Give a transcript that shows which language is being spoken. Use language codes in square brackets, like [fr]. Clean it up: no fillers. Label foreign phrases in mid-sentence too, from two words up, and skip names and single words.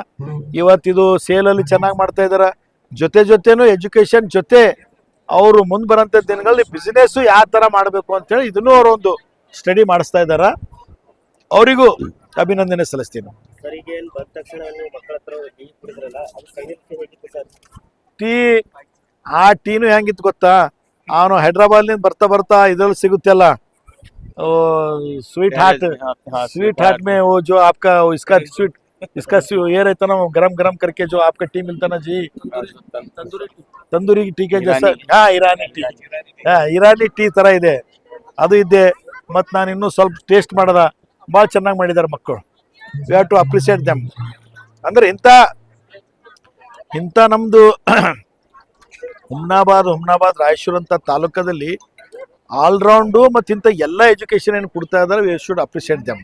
[kn] ಇವತ್ತಿದು ಸೇಲಲ್ಲಿ ಚೆನ್ನಾಗಿ ಮಾಡ್ತಾ ಇದ್ದಾರೆ. ಜೊತೆನೂ ಎಜುಕೇಷನ್ ಜೊತೆ ಅವರು ಮುಂದೆ ಬರೋಂಥ ದಿನಗಳಲ್ಲಿ ಬಿಸ್ನೆಸ್ಸು ಯಾವ ಥರ ಮಾಡಬೇಕು ಅಂತೇಳಿ ಇದನ್ನೂ ಅವರೊಂದು ಸ್ಟಡಿ ಮಾಡಿಸ್ತಾ ಇದ್ದಾರೆ. ಅವರಿಗೂ ಅಭಿನಂದನೆ ಸಲ್ಲಿಸ್ತೀನಿ. ಟೀನು ಹೆಂಗಿತ್ತು ಗೊತ್ತಾ, ಅವನು ಹೈದ್ರಾಬಾದ್ನಿಂದ ಬರ್ತಾ ಇದ್ರಲ್ಲಿ ಸಿಗುತ್ತೆ ಅಲ್ಲ [hi] स्वीट हार्ट में वो जो आपका इसका ये रहता ना गरम करके जो आपका टी मिलता ना जी, तंदूरी टी के जैसा. [kn] ಇರಾನಿ ಟೀ ತರ ಇದೆ ಅದು ಇದೆ. ಮತ್ತು ನಾನು ಇನ್ನೂ ಸ್ವಲ್ಪ ಟೇಸ್ಟ್ ಮಾಡಿದ, ಭಾಳ ಚೆನ್ನಾಗಿ ಮಾಡಿದ್ದಾರೆ ಮಕ್ಕಳು. [en] we have to appreciate them. [kn] ಅಂದ್ರೆ ಇಂಥ ನಮ್ಮದು ಹುಮ್ನಾಬಾದ್ ರಾಯಚೂರು ಅಂತ ತಾಲೂಕದಲ್ಲಿ ಆಲ್ರೌಂಡು ಮತ್ತು ಇಂಥ ಎಲ್ಲ ಎಜುಕೇಷನ್ ಏನು ಕೊಡ್ತಾ ಇದ್ದಾರೆ, [en] we should appreciate them.